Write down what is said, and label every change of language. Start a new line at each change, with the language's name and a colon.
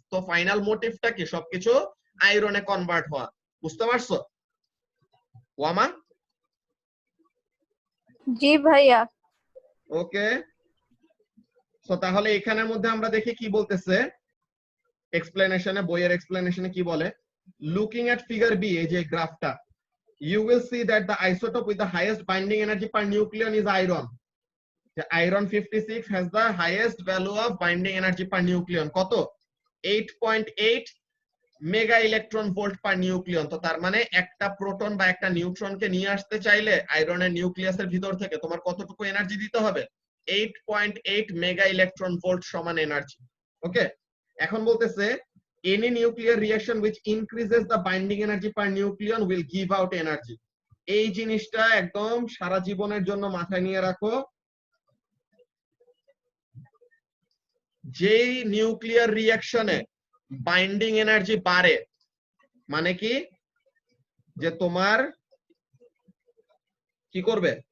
Bangla: তো ফাইনাল মোটিভটা কি? সবকিছু আয়রনে কনভার্ট হওয়া। বুঝতে পারছো? ওয়ামা? জি ভাইয়া। ওকে, সো তাহলে এখানের মধ্যে আমরা দেখি কি বলতেছে এক্সপ্লেনেশনে, বইয়ের এক্সপ্লেনেশনে কি বলে।
English: looking at figure B,
Bangla: এই যে গ্রাফটা,
English: you will see that the isotope with the highest binding energy per nucleon is iron. The iron 56 has the highest value of binding energy per nucleon.
Bangla: কত? 8.8 মেগা ইলেকট্রন ভোল্ট পার nucleon. তো তার মানে একটা proton বা একটা নিউট্রনকে নিয়ে আসতে চাইলে আয়রনের নিউক্লিয়াসের ভিতর থেকে তোমার কতটুকু এনার্জি দিতে হবে? 8.8 মেগা ইলেকট্রন ভোল্ট সমান এনার্জি। ওকে, এখন বলতেছে
English: any nuclear reaction which increases the binding energy per nucleon will give out energy.
Bangla: এই জিনিসটা একদম সারা জীবনের জন্য মাথায় নিয়ে রাখো। যেই নিউক্লিয়ার রিঅ্যাকশনে বাইন্ডিং এনার্জি বাড়ে, মানে কি, যে তোমার কি করবে,